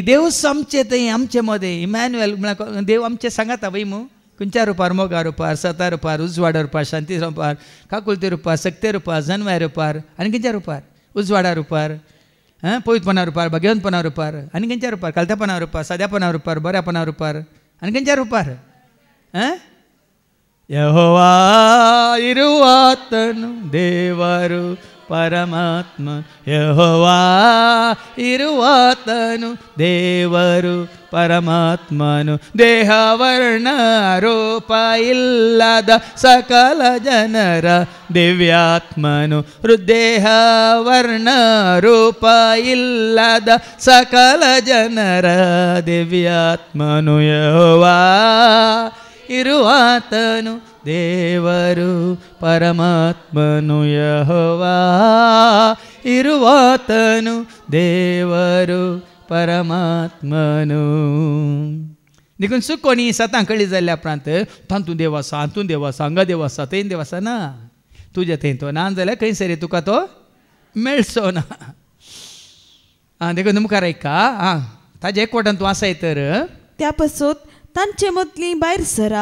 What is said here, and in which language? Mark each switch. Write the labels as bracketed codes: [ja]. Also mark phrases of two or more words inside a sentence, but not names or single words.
[kok] देव आमचे थंय आमचे मध्ये इमॅन्युएल म्हळ्यार देव आमचे सांगाता वय मू खंयच्या रुपार मोगा रुपार सता रुपार उजवाडा रुपार शांती रुपार काकुलते रुपार सक्ते रुपार जनवाय रुपार आनी खंयच्या रुपार उजवाडा रुपार पवित्रपणा रुपार भगवंतपणा रुपार आनी खंयच्या रुपार कालत्यापणा रुपार साद्यापणा रुपार बऱ्यापणा रुपार आनी खंयच्या रुपार [kn] ಯೆಹೋವಾ ಇರುವಾತನು देವರು ಪರಮಾತ್ಮ ಯೆಹೋವಾ ಇರುವಾತನು ದೇವರು ಪರಮಾತ್ಮನು ದೇಹವರ್ಣ ರೂಪ ಇಲ್ಲದ ಸಕಲ ಜನರ ದಿವ್ಯಾತ್ಮನು ದೇಹವರ್ಣ ರೂಪ ಇಲ್ಲದ ಸಕಲ ಜನರ ದಿವ್ಯಾತ್ಮನು ಯೆಹೋವಾ ಇರುವಾತನು ದೇವರು ಪರಮಾತ್ಮನು ಯೆಹೋವಾ ಇರುವಾತನು ದೇವರು ಪರಮಾತ್ಮನು [kok] देखून सुकोणी सतां कळी जाल्ल्या उपरांत तांतूं देव आसा हातूं देव आसा हांगा देव आसा थंय देव आसा ना तुज्या थंय तो ना जाल्यार खंयसर तुका तो मेळचो ना देखून मुखार ऐका ताजे एकवटान तूं आसाय तर त्या पासून तांचे मदली भायर सरा